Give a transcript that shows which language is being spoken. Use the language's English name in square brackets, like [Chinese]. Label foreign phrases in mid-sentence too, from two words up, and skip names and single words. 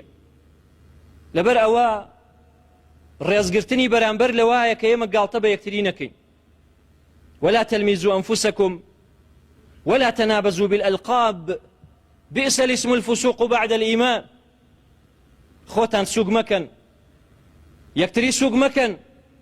[Central Kurdish] لەبەر ئەوە ڕێزگرتنی بەرامبەر لەوایە کە ئێمە گاڵتە بە یەکتری نەکەین. [Arabic] ولا تلمزوا أنفسكم ولا تنابزوا بالألقاب بئس الاسم الفسوق بعد الإيمان. [Central Kurdish] خۆتان سوگ مەکەن، یەکتری سوگ مەکەن،